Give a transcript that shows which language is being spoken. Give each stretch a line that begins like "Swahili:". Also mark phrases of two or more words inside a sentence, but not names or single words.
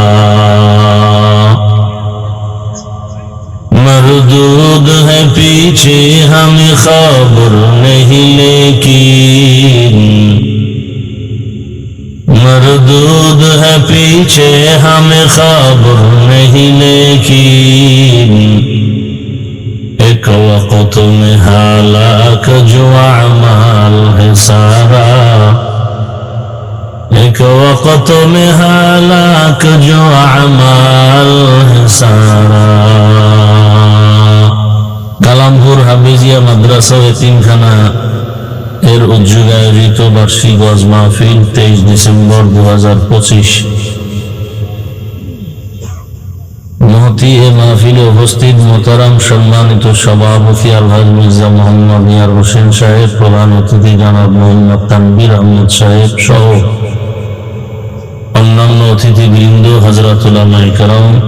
Urdu: مردود ہے پیچھے ہمیں خبر نہیں لیکن مردود ہے پیچھے ہمیں خبر نہیں لیکن ایک وقت میں ہلاک جو اعمال ہے سارا ایک وقت میں ہلاک جو اعمال ہے سارا
Bangla: ইমামপুর হাফিজিয়া মাদ্রাসা ও এতিমখানা এর উদ্যোগে আয়োজিত বার্ষিক ওয়াজ মাহফিল 23 ডিসেম্বর 2025। মহতি এ মাহফিলে উপস্থিত মোহতারাম সম্মানিত সভাপতি আলহাজ মির্জা মোহাম্মদ মিয়ার হোসেন সাহেব, প্রধান অতিথি জনাব মোহাম্মদ তানবীর আহমেদ সাহেব সহ অন্যান্য অতিথিবৃন্দ, হযরত উলামায়ে কেরাম,